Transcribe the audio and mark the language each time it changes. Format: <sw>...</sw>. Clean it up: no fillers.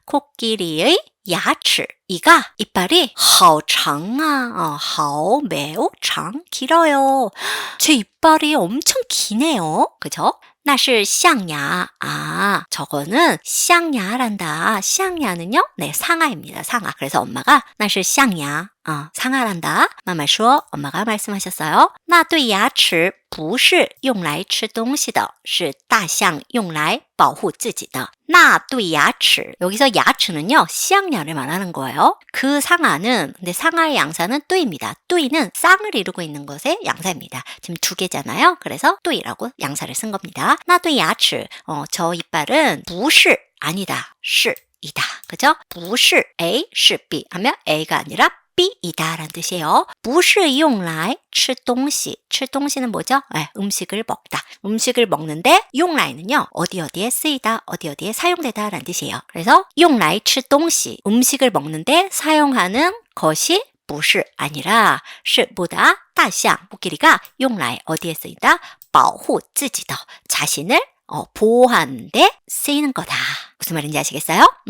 <ko>코끼리의 야치, 이가 이빨이</ko> <zh>好长啊,</zh> <ko>好 매우 长, 길어요. 제 이빨이 엄청 기네요. 그죠?</ko> <zh>那是象牙.</zh> <ko>저거는 象牙란다. 象牙는요? 네, 상아입니다. 상아. 그래서 엄마가</ko> <zh>那是象牙.</zh> <ko>상하란다.</ko> <zh>妈妈说</zh> <ko>엄마가 말씀하셨어요.</ko> <zh>那对牙齿不是用来吃东西的是大象用来保护自己的那对牙齿</zh> <ko>여기서 야츠는요 쌍야를 말하는 거예요. 그 상하는 근데 상하의 양사는 뚜입니다. 뚜이는 쌍을 이루고 있는 것의 양사입니다. 지금 두 개잖아요. 그래서 뚜이라고 양사를 쓴 겁니다.</ko> <zh>那对牙齿</zh> <ko>저 이빨은 不是 아니다 是 이다. 그죠?</ko> <zh>不是 A 是 B</zh> <ko>하면 A가 아니라 B이다 라는 뜻이에요.</ko> <zh>不是用来吃东西</zh> <ko>吃东西는 뭐죠? 네, 음식을 먹다. 음식을 먹는데 用来는요 어디에 쓰이다 어디에 사용되다 라는 뜻이에요. 그래서</ko> <zh>用来吃东西</zh> <ko>음식을 먹는데 사용하는 것이 不是 아니라 是 뭐다? 大象 코끼리가 用来 어디에 쓰이다?</ko> <zh>保护自己的</zh> <ko>자신을 보호하는데 쓰이는 거다. 무슨 말인지 아시겠어요?</ko>